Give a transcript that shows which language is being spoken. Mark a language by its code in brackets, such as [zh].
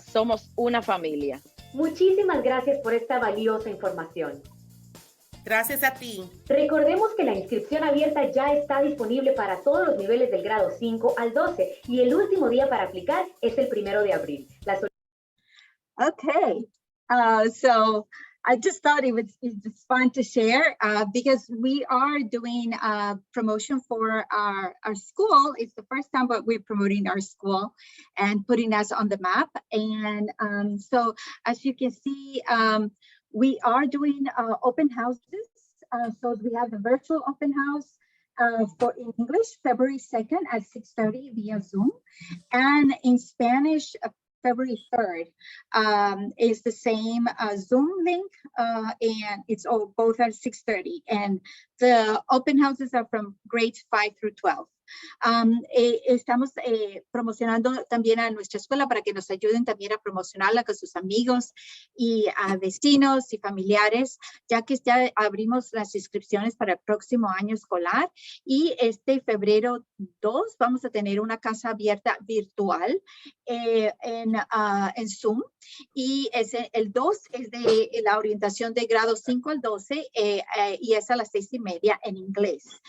[es] Somos una familia. Muchísimas gracias por esta valiosa información. Gracias a ti. Recordemos que la inscripción abierta ya está disponible para todos los niveles del grado 5 al 12 y el último día para aplicar es el 1 de abril. [en] Okay, so I just thought it's fun to share because we are doing a promotion for our school. It's the first time that we're promoting our school and putting us on the map. And so as you can see, we are doing open houses. So we have the virtual open house for in English, February 2nd at 6:30 via Zoom. And in Spanish, February 3rd is the same Zoom link, and it's both at 6:30. And the open houses are from grades 5 through 12. [es] Estamos promocionando también a nuestra escuela para que nos ayuden también a promocionarla con sus amigos y a vecinos y familiares, ya que ya abrimos las inscripciones para el próximo año escolar y este febrero 2 vamos a tener una casa abierta virtual en Zoom, y el 2 es de la orientación de grado 5 al 12 y es a las 6:30 en inglés.